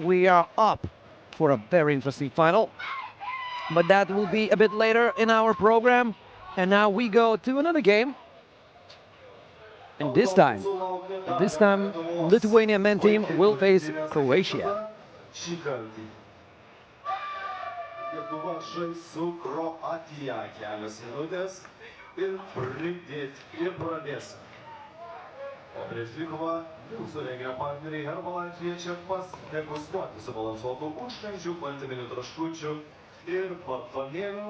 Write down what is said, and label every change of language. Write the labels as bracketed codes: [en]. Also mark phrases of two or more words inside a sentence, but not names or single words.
[en] We are up for a very interesting final, but that will be a bit later in our program. And now we go to another game. And this time, Lithuania men team will face Croatia. [lt] Lietuva žais su Kroatija. Kelios minutės ir pradės. O prieš dvikovą mūsų renginio partneriai Herbalife kviečia degustuoti subalansuotų užkandžių, baltyminių traškučių ir batonėlių.